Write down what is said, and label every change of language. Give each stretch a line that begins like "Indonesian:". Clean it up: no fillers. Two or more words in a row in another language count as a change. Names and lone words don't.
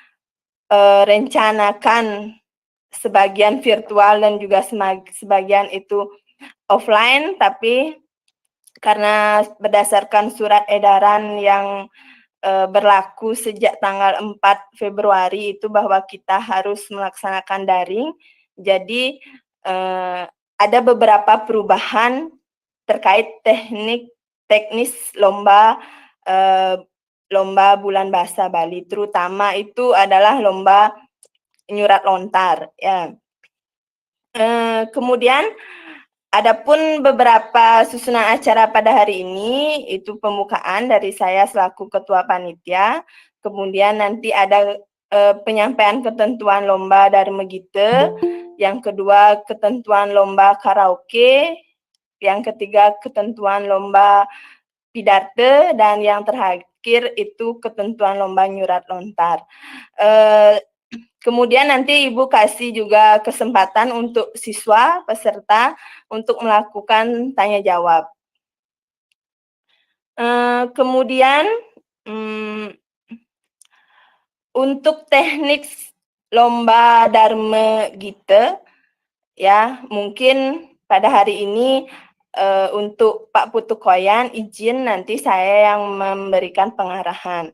Indonesian: rencanakan sebagian virtual dan juga sebagian itu offline, tapi karena berdasarkan surat edaran yang berlaku sejak tanggal 4 Februari itu bahwa kita harus melaksanakan daring. Jadi, ada beberapa perubahan terkait teknis lomba, lomba Bulan Bahasa Bali, terutama itu adalah lomba nyurat lontar, ya. Kemudian adapun beberapa susunan acara pada hari ini, itu pembukaan dari saya selaku ketua panitia, kemudian nanti ada penyampaian ketentuan lomba dari Megite, yang kedua ketentuan lomba karaoke, yang ketiga ketentuan lomba pidate, dan yang terakhir itu ketentuan lomba nyurat lontar. Kemudian nanti Ibu kasih juga kesempatan untuk siswa peserta untuk melakukan tanya jawab. Kemudian untuk teknik lomba Dharma Gita ya mungkin pada hari ini untuk Pak Putu Koyan izin nanti saya yang memberikan pengarahan.